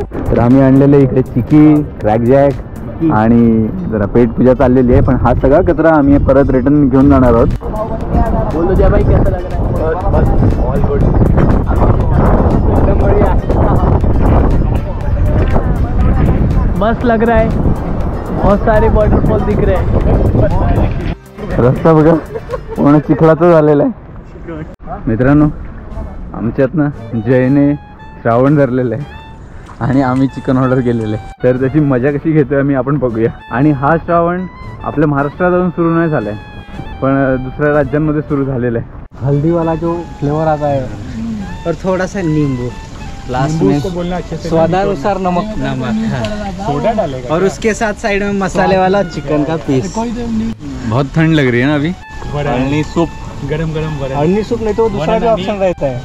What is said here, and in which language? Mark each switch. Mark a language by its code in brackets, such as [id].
[mr] तर आम्ही आणलेले इकडे चिकी, क्रॅकजॅक आणि जरा पेट पूजा चाललेली आहे. पण हा सगळा कचरा आम्ही परत रिटर्न घेऊन जाणार आहोत. [hi] बोलो जय भाई, कैसा लग रहा है? बस ऑल गुड, एकदम बढ़िया, मस्त लग रहा है. बहुत सारे वॉटरफॉल दिख रहे हैं. [mr] रस्ता बघा पूर्ण चिखलाचा झालेला आहे. मित्रांनो, आमच्यात ना जयने श्रावण धरलेलं आहे आणि आम्ही चिकन ऑर्डर केलेलं आहे. तर त्याची मजा कशी घेतोय आम्ही आपण बघूया. आणि हा श्रावण आपल्या महाराष्ट्रात अजून सुरू नाही झालाय, पण दुसऱ्या राज्यांमध्ये सुरू झालेला आहे. [hi] हल्दी वाला जो फ्लेवर आता है और थोड़ा सा नींबू लास्ट में, स्वादानुसार नमक सोडा डालेगा और उसके साथ साइड में मसाले वाला चिकन का पीस. बहुत ठंड लग रही है ना अभी. [mr] अळणी सूप, गरम गरम [hi] अळणी सूप नहीं तो दूसरा जो ऑप्शन रहता है